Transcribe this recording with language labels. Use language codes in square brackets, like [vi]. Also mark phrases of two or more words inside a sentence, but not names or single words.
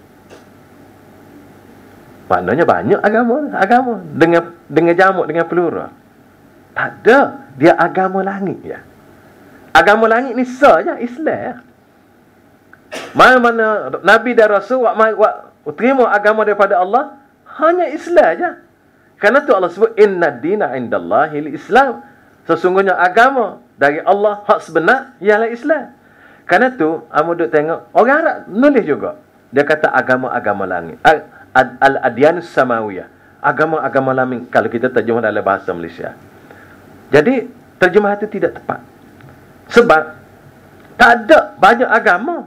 [ms] Maknanya banyak agama dengan jamak, dengan plural. Tak ada, dia agama langit ya. Agama langit ni saja Islam. Mana-mana Nabi dan Rasul terima agama daripada Allah, hanya Islam saja. Kerana tu Allah sebut [ar] إن الدين عند الله الإسلام. [ms] Sesungguhnya agama dari Allah hak sebenar ialah Islam. Kerana tu amu duk tengok orang Arab nulis juga. Dia kata agama-agama langit. [ar] الأديان السماوية. [ms] Agama-agama langit kalau kita terjemah dalam bahasa Malaysia. Jadi terjemah itu tidak tepat. Sebab tak ada banyak agama.